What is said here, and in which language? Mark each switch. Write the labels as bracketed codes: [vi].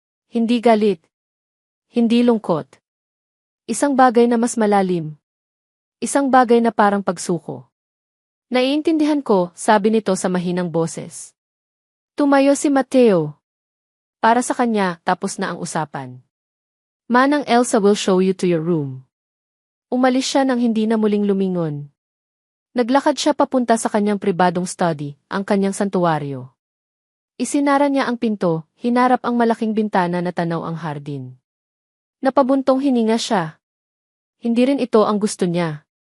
[tl] Hindi galit. Hindi lungkot. Isang bagay na mas malalim. Isang bagay na parang pagsuko. Naiintindihan ko, sabi nito sa mahinang boses. Tumayo si Mateo. Para sa kanya, tapos na ang usapan. [en] Manang Elsa will show you to your room. [tl] Umalis siya nang hindi na muling lumingon. Naglakad siya papunta sa kanyang pribadong study, ang kanyang santuwaryo. Isinara niya ang pinto, hinarap ang malaking bintana na tanaw ang hardin. Napabuntong hininga siya. Hindi rin ito ang gusto niya.